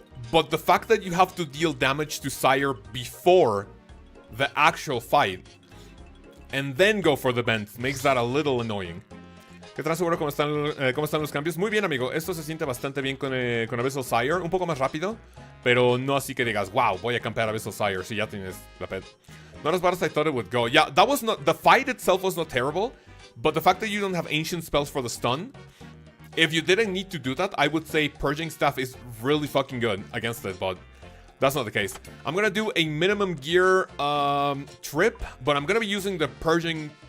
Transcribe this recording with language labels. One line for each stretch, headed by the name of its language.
English: But the fact that you have to deal damage to Sire before the actual fight and then go for the bend makes that a little annoying.
Spanish: ¿Qué tal, seguro? ¿Cómo están los cambios? Muy bien, amigo. Esto se siente bastante bien con Abyssal Sire. Un poco más rápido, pero no así que digas, wow, voy a campear Abyssal Sire si ya tienes la pet.
English: Not as bad as I thought it would go. Yeah, that was not... The fight itself was not terrible, but the fact that you don't have ancient spells for the stun, if you didn't need to do that, I would say Purging Staff is really fucking good against it, but that's not the case. I'm gonna do a minimum gear trip, but I'm gonna be using the Purging...